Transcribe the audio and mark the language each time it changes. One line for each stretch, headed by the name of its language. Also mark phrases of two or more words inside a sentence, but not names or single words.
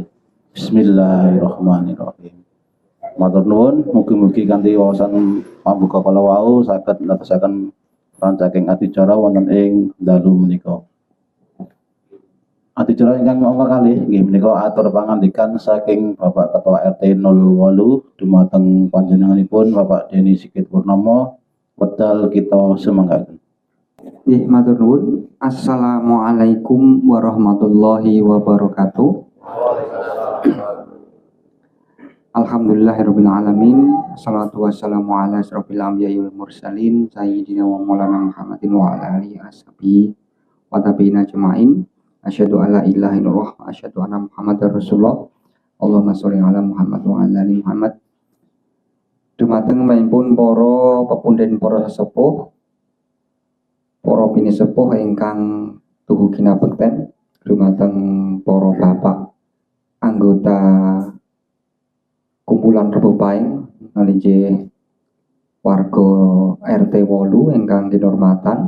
Arabic: بسم الله الرحمن الرحيم.
Javanese: Matur nuwun, mugi-mugi kanthi wawasan pambuka kala wau saged ndadosaken rancaking adicara wonten ing dalu menika. Adicara ingkang mangka kalih inggih menika atur pangandikan saking Bapak Ketua RT 08 dumateng panjenenganipun Bapak Deni Sigit Purnomo, wedal kita sumanggaken. Nggih, matur nuwun.
Arabic: السلام عليكم ورحمة الله وبركاته. الحمد لله رب العالمين. الصلاة والسلام على أشرف الأنبياء والمرسلين سيدنا ومولانا محمد وعلى آله وصحبه والتابعين أجمعين. أشهد أن لا إله إلا الله وأشهد أن محمدا رسول الله. اللهم صل على محمد وعلى آل محمد.
Javanese: Dumateng maipun para pepundhen para sesepuh, para pinisepuh ingkang tuhu kinabekten, dumateng para bapak anggota kumpulan Rebo Pahing nalije warga RT 8 ingkang kinurmatan.